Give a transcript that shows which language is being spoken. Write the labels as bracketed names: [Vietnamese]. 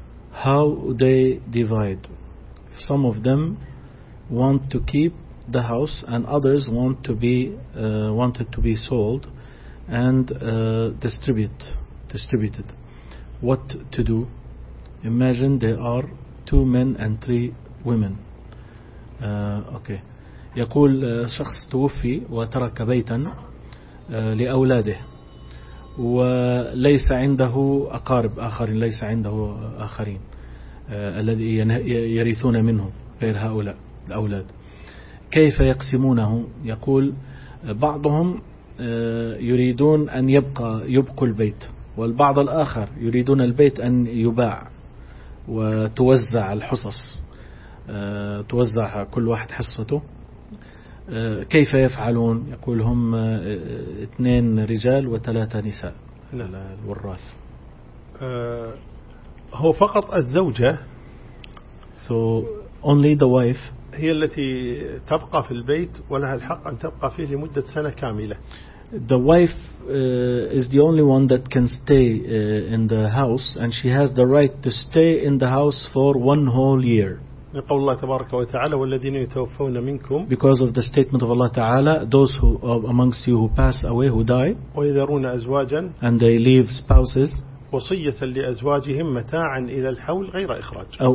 [English] How they divide? Some of them want to keep the house and others want to be wanted to be sold and distributed. What to do? Imagine there are 2 men and 3 women. Okay. [Arabic] يقول شخص توفي وترك بيتا لأولاده وليس عنده أقارب آخرين ليس عنده آخرين الذي يرثون منه غير هؤلاء الأولاد كيف يقسمونه يقول بعضهم يريدون أن يبقوا البيت والبعض الآخر يريدون البيت أن يباع وتوزع الحصص توزع كل واحد حصته كيف يفعلون يقول هم 2 رجال و3 نساء الوراث هو فقط الزوجة [English] so only the wife [Arabic] هي التي تبقى في البيت ولها الحق أن تبقى فيه لمدة سنة كاملة [English] the wife is the only one that can stay in the house and she has the right to stay in the house for one whole year [Arabic] قول الله تبارك وتعالى والذين يتوفون منكم [English] because of the statement of Allah Ta'ala those who amongst you who pass away who die [Arabic] ويذرون أزواجا [English] and they leave spouses [Arabic] وصية لأزواجهم متاعا إلى الحول غير إخراج